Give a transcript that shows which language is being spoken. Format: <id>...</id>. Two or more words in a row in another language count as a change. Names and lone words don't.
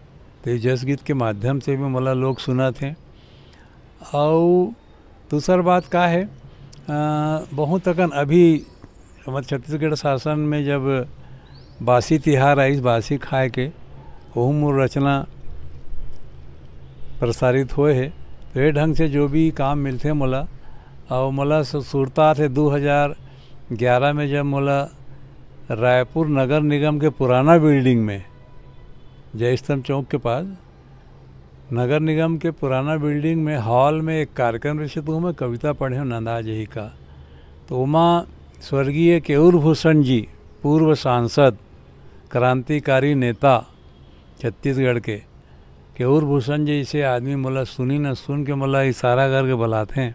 <hne>तो ये जस गीत के माध्यम से भी मला लोग सुना थे। और दूसर बात का है, बहुत अकन अभी हमारे छत्तीसगढ़ शासन में जब बासी तिहार आई, बासी खाए के वह मोर रचना प्रसारित हुए है। तो ये ढंग से जो भी काम मिलते मोला, और मोला सुरता थे 2011 में जब मोला रायपुर नगर निगम के पुराना बिल्डिंग में जय स्तंभ चौक के पास नगर निगम के पुराना बिल्डिंग में हॉल में एक कार्यक्रम रहे, तो मैं कविता पढ़े हूँ नंदा जी का। तो उमा स्वर्गीय केयूर भूषण जी, पूर्व सांसद, क्रांतिकारी नेता छत्तीसगढ़ के केयूर भूषण जी जैसे आदमी मोला सुनी न सुन के मोला इशारा करके बुलाते हैं।</hne>